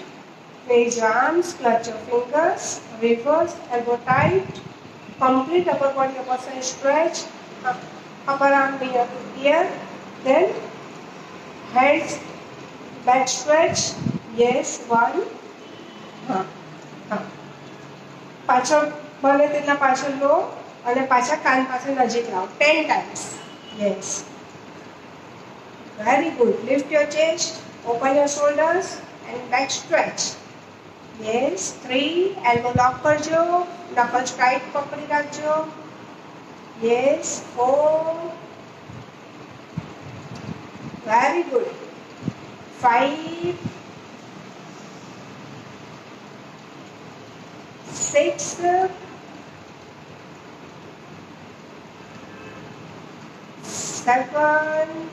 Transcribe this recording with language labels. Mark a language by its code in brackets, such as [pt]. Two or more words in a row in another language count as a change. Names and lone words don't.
[en] Raise your arms, clutch your fingers, reverse, elbow tight. Complete upper body, upper side stretch. upper arm near to ear, then hands back stretch. Yes, one. [gu] પાછળ બને તેટલા પાછળ લો અને પાછા કાન પાસે નજીક લાવો 10 times. Yes. [en] Very good. Lift your chest, open your shoulders and back stretch. Yes. 3. Elbow lock કરજો, knuckles tight [gu] પકડી રાખજો. [en] Yes. 4. Very good. 5. 6. 7.